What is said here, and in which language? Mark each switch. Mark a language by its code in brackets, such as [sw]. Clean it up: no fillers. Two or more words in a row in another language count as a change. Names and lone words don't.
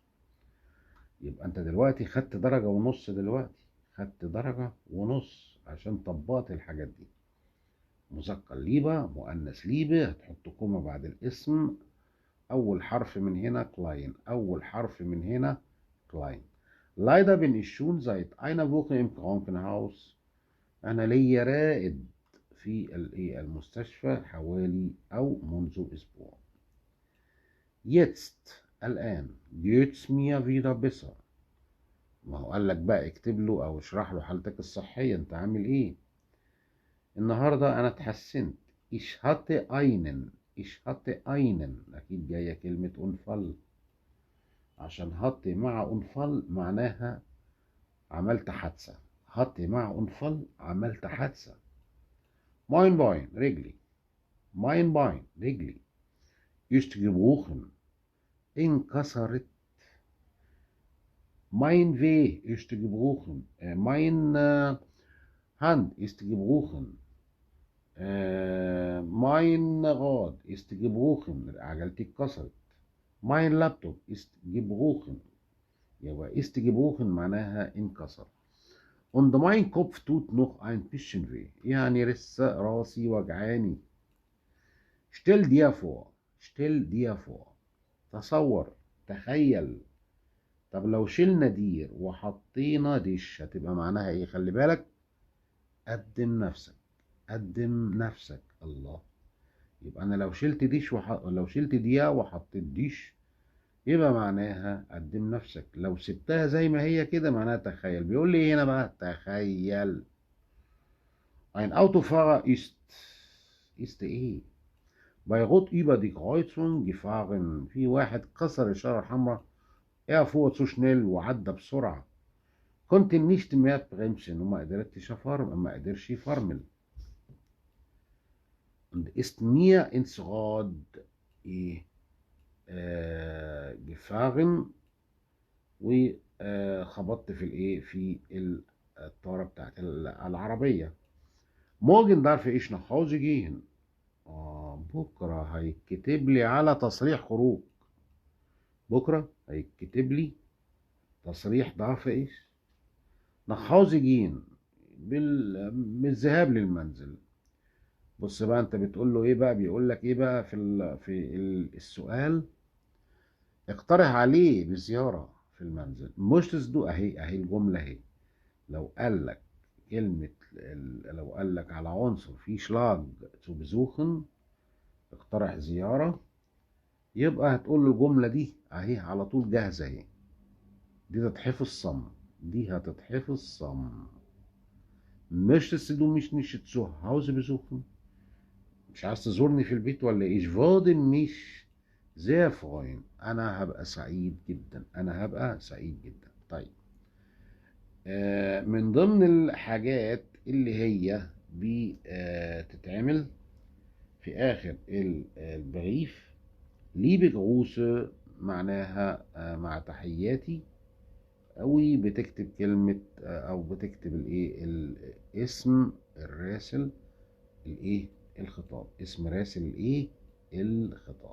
[ar] يبقى انت دلوقتي خدت درجة ونص، دلوقتي خدت درجة ونص عشان طبقت الحاجات دي. مذكر ليبا، مؤنث ليبه، هتحط كوما بعد الاسم. أول حرف من هنا كلاين، أول حرف من هنا كلاين. [de] Leider bin ich schon seit einer Woche im Krankenhaus. [ar] أنا ليا رائد في المستشفى حوالي أو منذ أسبوع. [de] Jetzt الآن geht's mir wieder besser. [ar] ما هو قال لك بقى اكتب له أو اشرح له حالتك الصحية، أنت عامل إيه؟ النهاردة أنا اتحسنت. [de] Ich hatte einen، ich hatte einen، [ar] أكيد جاية كلمة أنفل، عشان هطي مع أنفل معناها عملت حادثة. هطي مع أنفل عملت حادثة. [de] mein Bein رجلي، mein Bein رجلي. ist gebrochen، انكسرت. mein Weh ist gebrochen، mein Hand ist gebrochen، mein Rad ist gebrochen، [ar] عجلتي اتكسرت. [de] mein Laptop ist gebrochen، يبقى ist gebrochen [ar] معناها انكسر. [de] und mein Kopf tut noch ein bisschen weh، [ar] يعني لسه راسي وجعاني. [de] stell dir vor، stell dir vor، [ar] تصور، تخيل. طب لو شلنا دير وحطينا ديش هتبقى معناها ايه؟ خلي بالك، قدم نفسك، قدم نفسك. الله. يبقى انا لو شلت ديش لو شلت ديا وحطيت ديش يبقى معناها قدم نفسك. لو سبتها زي ما هي كده معناها تخيل. بيقول لي هنا بقى تخيل. [de] ein Autofahrer ist ايه؟ bei Rot über die Kreuzung gefahren. [ar] في واحد كسر الإشارة الحمراء. [de] er fuhr zu schnell، [ar] وعدى بسرعة. [de] konnte nicht mehr bremsen، [ar] وما قدرتش ما قدرش يفرمل. [de] und ist mir ins Rad [ar] ايه gefahren، وخبطت في الايه في الطارة بتاعت العربية. [de] morgen darf ich nach Hause gehen. [ar] بكرة هيتكتب لي على تصريح خروج. بكرة هيتكتب لي تصريح ضعف ايش؟ [de] nach Hause gehen، [ar] بالذهاب للمنزل. بص بقى انت بتقول له ايه بقى، بيقول لك ايه بقى السؤال، اقترح عليه بزيارة في المنزل. مش تصدق، اهي الجملة اهي. لو قال لك كلمة لو قال لك على عنصر فيه شلاج [de] zu besuchen، [ar] اقترح زيارة، يبقى هتقول له الجملة دي اهي على طول جاهزة اهي. دي تتحفظ صم، دي هتتحفظ صم. [de] Möchtest du mich nicht zu Hause besuchen؟ [ar] مش عايز تزورني في البيت ولا ايه؟ [de] Ich würde mich sehr freuen. [ar] انا هبقى سعيد جدا، انا هبقى سعيد جدا. طيب، من ضمن الحاجات اللي هي بتتعمل في اخر البريف، [de] liebe Grüße [ar] معناها مع تحياتي، او بتكتب كلمة او بتكتب الايه اسم الراسل الايه الخطاب، اسم راسل الايه الخطاب.